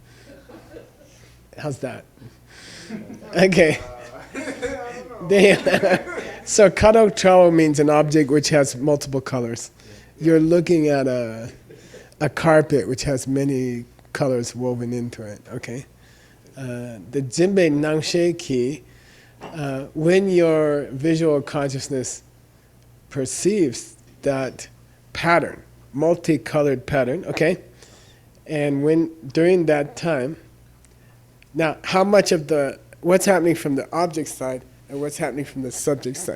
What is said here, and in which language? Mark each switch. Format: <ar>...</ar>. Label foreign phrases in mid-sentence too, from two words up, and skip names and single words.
<en>How's that? Okay. So</en> <bo>kado trao</bo> <en>means an object which has multiple colors. You're looking at a carpet which has many colors woven into it.</en> <bo>Okay. The jinbei nangshe ki,</bo> <en>when your visual consciousness perceives that pattern, multicolored pattern, okay? And when during that time, now how much of what's happening from the object side and what's happening from the subject side?</en>